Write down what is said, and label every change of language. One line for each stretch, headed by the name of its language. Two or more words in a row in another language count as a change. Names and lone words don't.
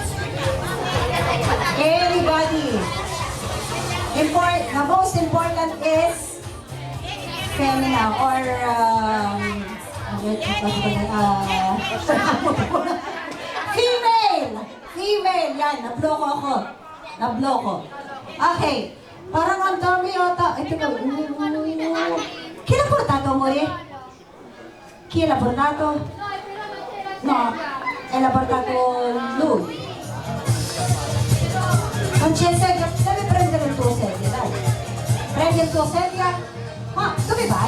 English: Everybody. The most important is femina or female! Female!
Filipino: Yan, nabloko ako. Nabloko. Okay. Parang ang dami yata. Ito ko.
Italian: Chi l'ha portato, amore? Chi l'ha portato? No, l'ha portato lui. Non c'è sedia, devi prendere il tuo sedia, dai. Prendi il tuo sedia. Ma dove vai?